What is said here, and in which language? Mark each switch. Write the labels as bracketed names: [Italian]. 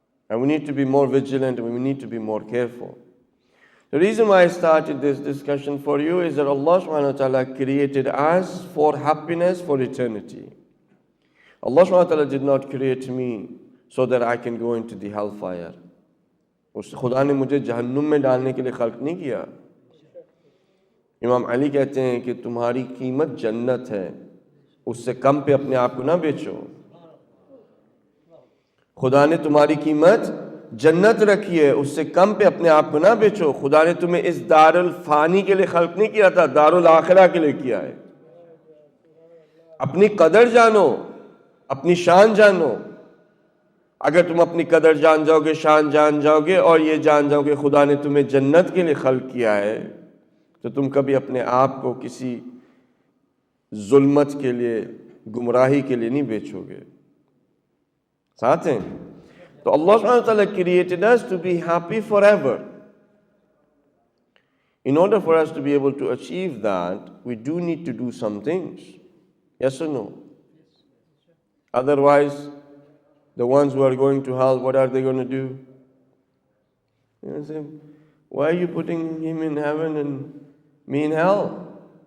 [English] And we need to be more vigilant and we need to be more careful. The reason why I started this discussion for you is that Allah subhanahu wa ta'ala created us for happiness for eternity. Allah subhanahu wa ta'ala did not create me so that I can go into the hellfire. [Urdu] خدا نے مجھے جہنم میں ڈالنے کے لیے خلق نہیں کیا. امام علی کہتے ہیں کہ تمہاری قیمت جنت ہے، اس سے کم پہ اپنے آپ کو نہ بیچو. خدا نے تمہاری قیمت جنت رکھی ہے، اس سے کم پہ اپنے آپ کو نہ بیچو. خدا نے تمہیں اس دار الفانی کے لیے خلق نہیں کیا تھا، دار الاخرہ کے لیے کیا ہے. اپنی قدر جانو، اپنی شان جانو. اگر تم اپنی قدر جان جاؤ گے، شان جان جاؤ گے اور یہ جان جاؤ گے خدا نے تمہیں جنت کے لیے خلق کیا ہے، تو تم کبھی اپنے آپ کو کسی ظلمت کے لیے، گمراہی کے لیے نہیں بیچو گے. ساتھ ہیں؟ تو [English] اللہ سبحانہ وتعالی created us to be happy forever. In order for us to be able to achieve that, we do need to do some things. Yes or no? Otherwise, the ones who are going to hell, what are they going to do? You know, say, why are you putting him in heaven and me in hell?